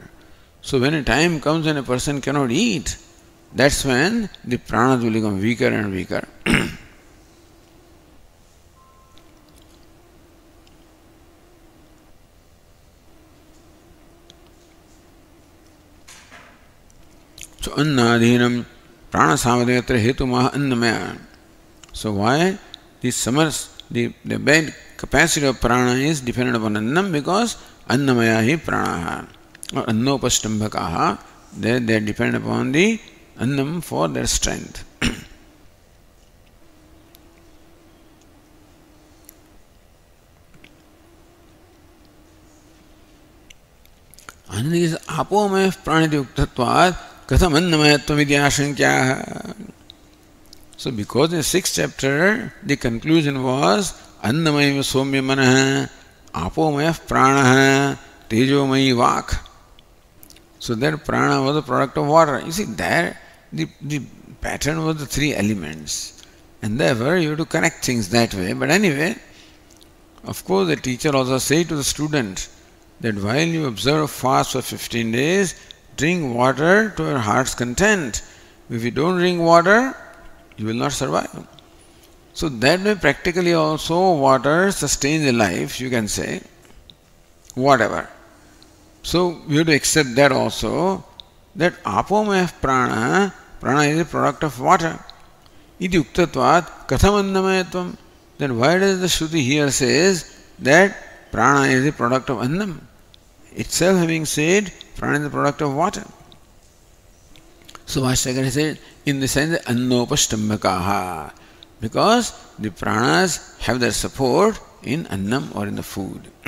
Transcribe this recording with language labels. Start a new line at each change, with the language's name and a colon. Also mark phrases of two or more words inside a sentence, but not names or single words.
English: So when a time comes when a person cannot eat, that's when the pranas will become weaker and weaker.
Sanskrit: So annadhinam prana samadhyatra hetumah annamaya.
English: So why the summers, the bed capacity of prana is dependent upon annam because
Sanskrit: annamaya hi pranaha
English: or annopastambhakaha, they depend upon the annam for their strength. And this
Sanskrit: apomaya praniti uktatvat katham annamayatvam iti ashankyaha.
English: So because in the 6th chapter the conclusion was
Sanskrit: annamaya somya manaha apomaya pranaha tejomaya vak.
English: So that prana was a product of water. You see there the pattern was the 3 elements, and therefore you have to connect things that way. But anyway, of course the teacher also said to the student that while you observe fast for 15 days, drink water to your heart's content. If you don't drink water, you will not survive. So that way practically also water sustains a life, you can say, whatever. So we have to accept that also, that
Sanskrit: apomaya prana,
English: prana is a product of water.
Sanskrit: Iti uktatvat katham annamayatvam.
English: Then why does the Shruti here says that prana is a product of annam? Itself having said prana is a product of water. So Vashyakara said, in the sense annopastambhakaha, because the pranas have their support in annam or in the food.